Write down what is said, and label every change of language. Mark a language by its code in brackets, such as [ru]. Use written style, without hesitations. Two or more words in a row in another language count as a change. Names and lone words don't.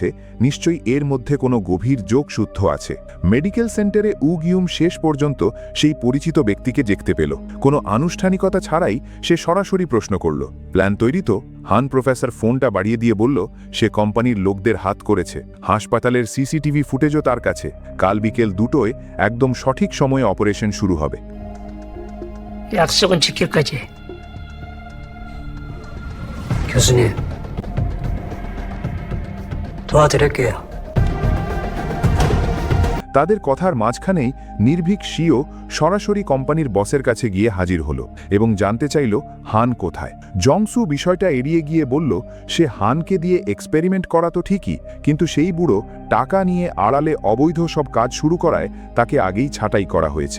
[bn] নিশ্চয়ই এর মধ্যে কোনো গভীর যোগসূত্র আছে। [en] medical center [bn] উগিউম শেষ পর্যন্ত সেই পরিচিত ব্যক্তিকে দেখতে পেল। কোনো আনুষ্ঠানিকতা ছাড়াই সে সরাসরি প্রশ্ন করল, প্ল্যান তৈরি তো? হান প্রফেসর ফোনটা বাড়িয়ে দিয়ে বলল সে কোম্পানির লোকদের হাত করেছে। হাসপাতালের [en] CCTV footage [bn] তার কাছে। কাল বিকেল 2টোয় একদম সঠিক সময়ে অপারেশন শুরু হবে। [ko] 약속은 지킬 거지. 교수님, 도와드릴게요. [bn] তাদের কথার মাঝখানেই নির্ভীক সিও সরাসরি কোম্পানির বসের কাছে গিয়ে হাজির হলো এবং জানতে চাইল হান কোথায়। জংসু বিষয়টা এড়িয়ে গিয়ে বলল সে হানকে দিয়ে এক্সপেরিমেন্ট করা তো ঠিকই, কিন্তু সেই বুড়ো টাকা নিয়ে আড়ালে অবৈধ সব কাজ শুরু করায় তাকে আগেই ছাঁটাই করা হয়েছে।